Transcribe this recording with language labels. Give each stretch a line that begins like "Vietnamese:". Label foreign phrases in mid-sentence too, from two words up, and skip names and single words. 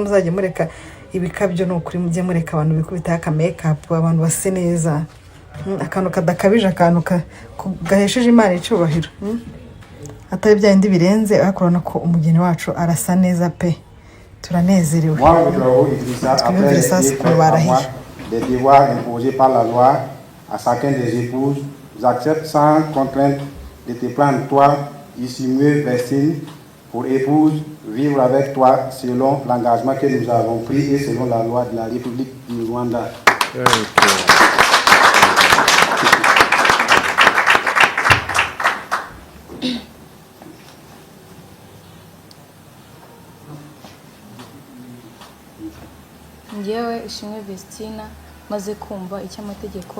Kinyarwanda: Muzajye mureka ibikabyo n'ukuri, mujye mureka abantu bikubita aka makeup, abantu base neza, akantu kadakabije, akantu gahesheje Imana icyubahiro, atari bya bindi birenze. Akurana ko umugeni wacu arasa neza pe, turanezerewe. Twiyumvire sasa ukuntu barahiye.
French: Des devoirs imposés par la loi à chacun des épouses, j'accepte sans contrainte de te prendre toi, ici mieux Vestine, pour épouse, vivre avec toi selon l'engagement que nous avons pris et selon la loi de la République du Rwanda.
Kinyarwanda: Njyewe Ishimwe Vestina maze kumva icyo amategeko